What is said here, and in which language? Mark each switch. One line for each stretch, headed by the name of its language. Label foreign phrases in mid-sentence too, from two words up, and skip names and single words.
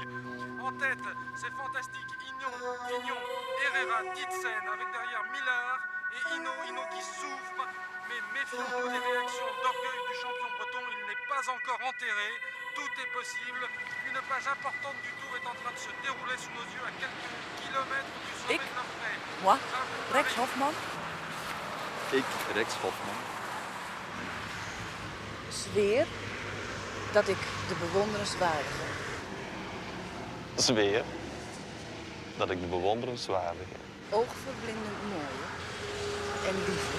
French: En tête, c'est fantastique, Fignon, Herrera, Titsen, avec derrière Millard et Hino qui souffre. Mais méfions-nous des réactions d'orgueil du champion breton, il n'est pas encore enterré. Tout est possible. Une page importante du Tour est en train de se dérouler sous nos yeux à quelques kilomètres du sommet
Dutch: Ik?
French: de la Vraie. Moi, Rex Hofman,
Dutch: Ik, Rex Hofman. zweer dat ik de bewonderenswaardige, Zweer dat ik de bewonderenswaardige, oogverblindend mooie en lieve,